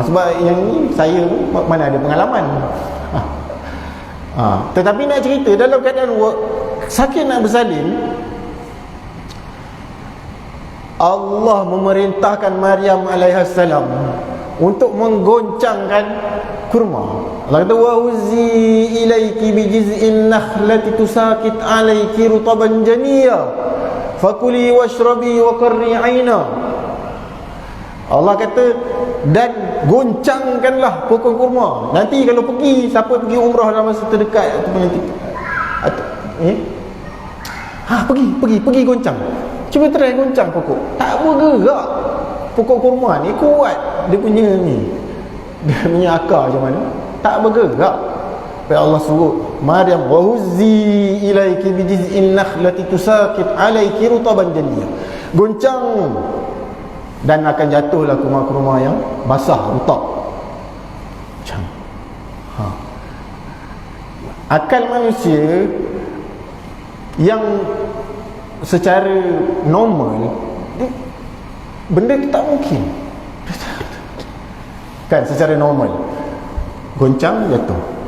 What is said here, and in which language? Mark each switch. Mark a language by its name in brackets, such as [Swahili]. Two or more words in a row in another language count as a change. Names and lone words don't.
[Malay] Sebab yang ni saya mana ada pengalaman. Tetapi nak cerita dalam keadaan sakit nak bersalin, Allah memerintahkan Maryam alaihissalam untuk menggoncangkan kurma. [Arabic] Allah kata وهزي إليك بجذع النخلة تساقط عليك رطبا جنيا فكلي واشربي وقري عينا. [Malay] Allah kata dan goncangkanlah pokok kurma. Nanti kalau pergi, siapa pergi umrah dalam masa terdekat ataupun nanti pergi goncang. Cuba try goncang pokok. Tak bergerak. Pokok kurma ni kuat. Dia punya akar macam mana? Tak bergerak. Sampai Allah suruh Maryam [Arabic] وهزي إليك بجذع النخلة تساقط عليك رطبا جنيا. [Malay] Goncang dan akan jatuhlah kurma-kurma yang basah, rutab. Macam akal manusia yang secara normal benda tu tak mungkin kan, secara normal goncang jatuh.